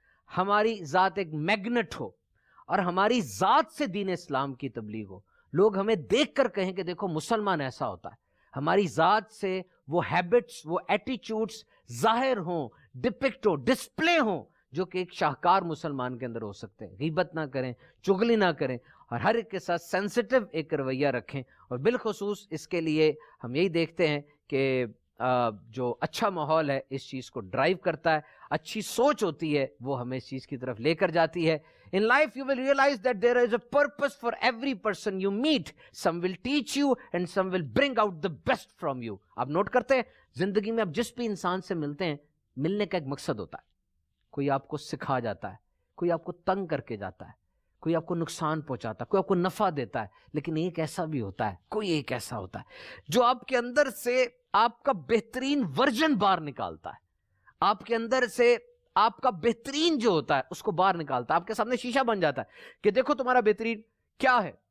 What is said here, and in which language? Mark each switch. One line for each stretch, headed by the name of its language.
Urdu: ہماری ذات ایک میگنٹ ہو اور ہماری ذات سے دین اسلام کی تبلیغ ہو، لوگ ہمیں دیکھ کر کہیں کہ دیکھو مسلمان ایسا ہوتا ہے، ہماری ذات سے وہ ہیبٹس، وہ ایٹیچیوڈس ظاہر ہوں، ڈپکٹ ہو، ڈسپلے ہوں، جو کہ ایک شاہکار مسلمان کے اندر ہو سکتے ہیں۔ غیبت نہ کریں، چغلی نہ کریں، اور ہر ایک کے ساتھ سینسٹیو ایک رویہ رکھیں، اور بالخصوص اس کے لیے ہم یہی دیکھتے ہیں کہ جو اچھا ماحول ہے اس چیز کو ڈرائیو کرتا ہے، اچھی سوچ ہوتی ہے وہ ہمیں اس چیز کی طرف لے کر جاتی ہے۔
English: In life you will realize that there is a purpose for every person you meet. Some will teach you and some will bring out the best from you.
Urdu: آپ نوٹ کرتے ہیں زندگی میں آپ جس بھی انسان سے ملتے ہیں، ملنے کا ایک مقصد ہوتا ہے۔ کوئی آپ کو سکھا جاتا ہے، کوئی آپ کو تنگ کر کے جاتا ہے، کوئی آپ کو نقصان پہنچاتا ہے، کوئی آپ کو نفع دیتا ہے، لیکن ایک ایسا بھی ہوتا ہے، کوئی ایک ایسا ہوتا ہے جو آپ کے اندر سے آپ کا بہترین ورژن باہر نکالتا ہے، آپ کے اندر سے آپ کا بہترین جو ہوتا ہے اس کو باہر نکالتا ہے، آپ کے سامنے شیشہ بن جاتا ہے کہ دیکھو تمہارا بہترین کیا ہے۔